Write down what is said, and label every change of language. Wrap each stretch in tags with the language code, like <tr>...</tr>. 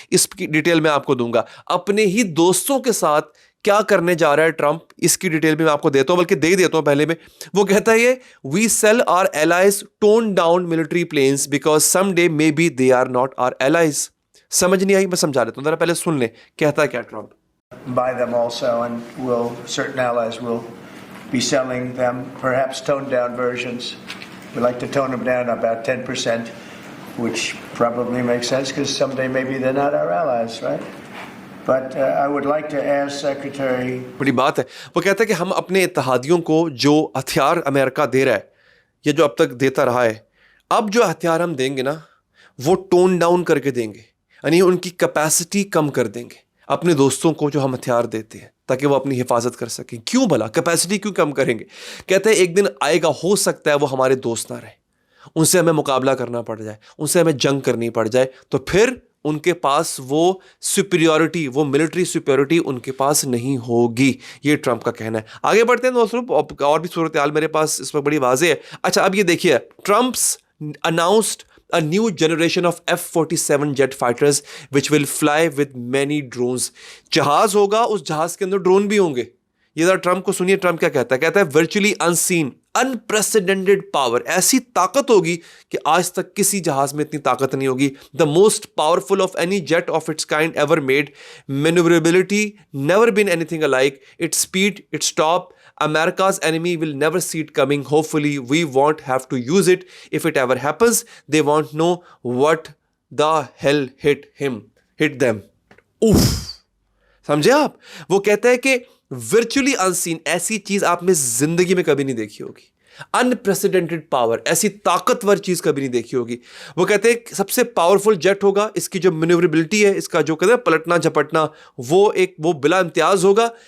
<hi>इसकी डिटेल मैं आपको दूंगा। अपने ही दोस्तों के साथ क्या करने जा रहा है ट्रंप, इसकी डिटेल भी मैं आपको देता हूं, बल्कि दे ही देता हूं पहले में।</hi> <en>वो कहता है ये, we sell our allies tone down military planes because someday may be they are not our allies.</en> <hi>समझ नहीं आई? मैं समझा देता हूं, जरा पहले सुन ले कहता है क्या Trump.</hi> <en>Buy them also, and certain allies will be selling them, perhaps toned down versions. We like to tone them down about 10%, which probably makes sense because someday maybe they're not our allies, right? But I would like to ask Secretary.</en> <hi>बड़ी बात है। वो कहता है कि हम अपने इत्तेहादियों को जो हथियार अमेरिका दे रहा है या जो अब तक देता रहा है, अब जो हथियार हम देंगे ना वो टोन डाउन करके देंगे, यानी उनकी कैपेसिटी कम कर देंगे अपने दोस्तों को जो हम हथियार देते हैं, ताकि वो अपनी हिफाजत कर सकें। क्यों भला कैपेसिटी क्यों कम करेंगे? कहते हैं एक दिन आएगा, हो सकता है वो हमारे दोस्त ना रहे, उनसे हमें मुकाबला करना पड़ जाए, उनसे हमें जंग करनी पड़ जाए, तो फिर उनके पास वो सुपीरियॉरिटी, वो मिलिट्री सुपीरियॉरिटी उनके पास नहीं होगी। ये ट्रंप का कहना है। आगे बढ़ते हैं दोस्तों, और भी सूरत हाल मेरे पास इस वक्त बड़ी वाज़ेह है। अच्छा, अब ये देखिए,</hi> <en>Trump's announced a new generation of F-47 jet fighters which will fly with many drones।</en> <hi>जहाज होगा, उस जहाज के अंदर ड्रोन भी होंगे। ये जरा ट्रंप को सुनिए, ट्रंप क्या कहता है। कहता है</hi> <en>virtually unseen unprecedented power,</en> <hi>ऐसी ताकत होगी कि आज तक किसी जहाज में इतनी ताकत नहीं होगी।</hi> <en>The most powerful of any jet of its kind ever made, manoeuvrability never been anything alike, its speed, its top, America's enemy will never see it coming. Hopefully we won't have to use it. If it ever happens, they won't know what the hell hit them।</en> <hi>उफ, समझे आप? वो कहता है कि</hi> <en>virtually unseen,</en> <hi>ऐसी चीज आपने जिंदगी में कभी नहीं देखी होगी।</hi> <en>unprecedented power,</en> <hi>ऐसी ताकतवर चीज कभी नहीं देखी होगी। वो कहते हैं सबसे पावरफुल जेट होगा, इसकी जो मैन्यूवरेबिलिटी है, इसका जो कहते हैं पलटना झपटना, वो बिला इम्तियाज होगा।</hi>